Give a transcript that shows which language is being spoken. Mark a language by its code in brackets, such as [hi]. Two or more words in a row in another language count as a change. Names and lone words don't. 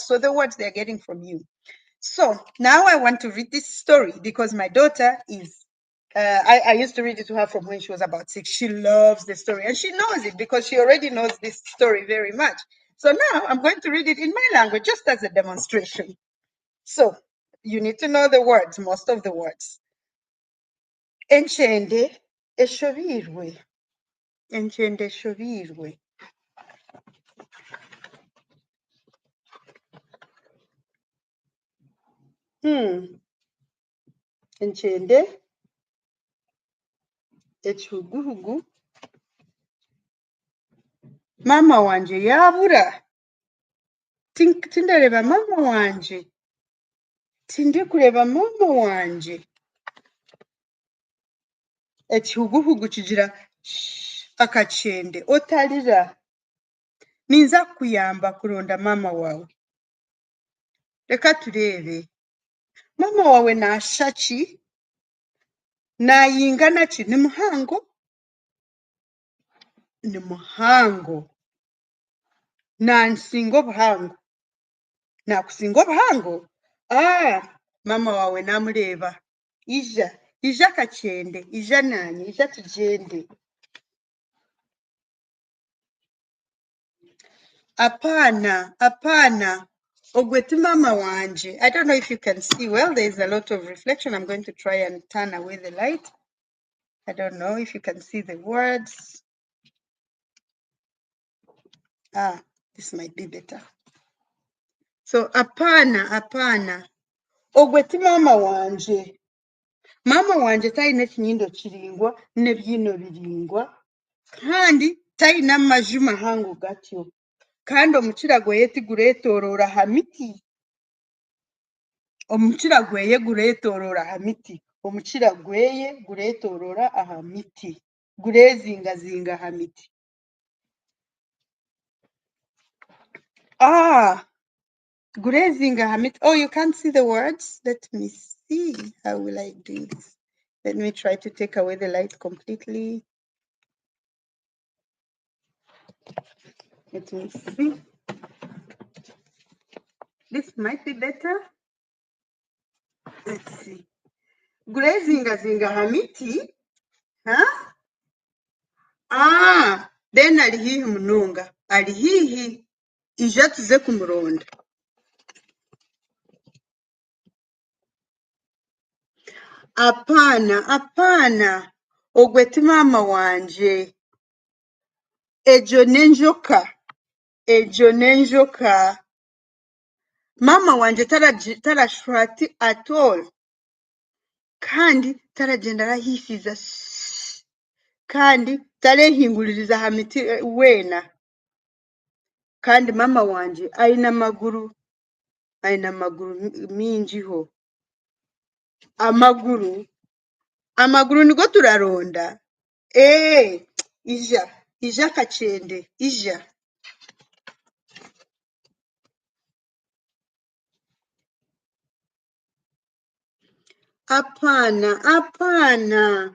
[en] So the words they're getting from you. So now I want to read this story because my daughter is, I used to read it to her from when she was about 6. She loves the story and she knows it because she already knows this story very much. So now I'm going to read it in my language just as a demonstration. So you need to know the words, most of the words. [nyn] Encende eshovirwe. Encende eshovirwe. Encende ekihuguhugu. Mama wanje yabura. Tindareba mama wanje. Tindi kureba mama wanje. Ekihuguhugu kigira akacende. Otalira. Ninza kuyamba kuronda mama wawe. Leka turebe. Mama wawe nasha ki? Nayingana ki? Ni muhango? Ni muhango. Nansinga obuhango. Nakusinga obuhango? Mama wawe namureba. Ija akacende. Ija nanye. Ija tugende. Apana. Ogweti mama wanje. [en] I don't know if you can see well. There's a lot of reflection. I'm going to try and turn away the light. I don't know if you can see the words. This might be better. [nyn] So apana. Ogweti mama wanje. Mama wanje talina ekinyindo kiringwa n'ebyino biringwa kandi talina amaju mahango gatyo kandi omukira gweye tigureetorora aha miti. Omukira gweye gureetorora aha miti. Omukira gweye gureetorora aha miti. Gurezingazinga aha miti. Gurezinga aha miti. [en] Oh, you can't see the words? Let me see. How will I do this? Let me try to take away the light completely. Let me see. This might be better. Let's see. [nyn] Gurezingazinga aha miti. Then ari hihi munonga. Ari hihi. Ija tuze kumuronda. Apana. Ogweti mama wanje. Ejo nenjoka. Mama wanje tarashwati [en] at all. [nyn] Kandi taragenda arahisiza. Kandi tarehinguririza aha miti wena. Kandi mama wanje aina maguru minjiho. Amaguru nigo turaronda. Ija kachende. Ija. Apana.